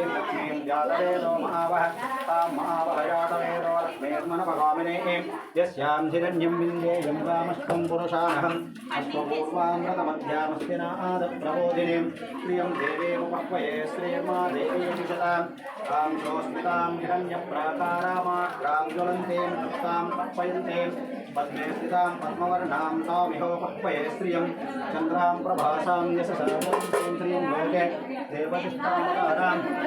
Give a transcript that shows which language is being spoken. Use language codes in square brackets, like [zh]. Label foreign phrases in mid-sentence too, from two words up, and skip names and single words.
[sa] లక్ష్మీం జాతవేదో మహావహ తాం మహావహ జాతవేదో లక్ష్మీర్మనభగామినేం యస్యాం హిరణ్యం విందేయం గామశ్వం పురుషానహం అశ్వపూర్వామృతమధ్యామస్తినాద ప్రబోధినీం ప్రియం దేవీముపహ్వయే శ్రీర్మా దేవీషతాం तां जोस्मितां हिरण्यप्राकारामाग्रां ज्वलन्तीं तप्तां तप्पयन्तीं पद्मे स्थितां पद्मवर्णां तामिहोपह्वये श्रियं चन्द्रां प्रभासां यशसा श्रीं श्रीं लोके देवतिष्ठामकाराम्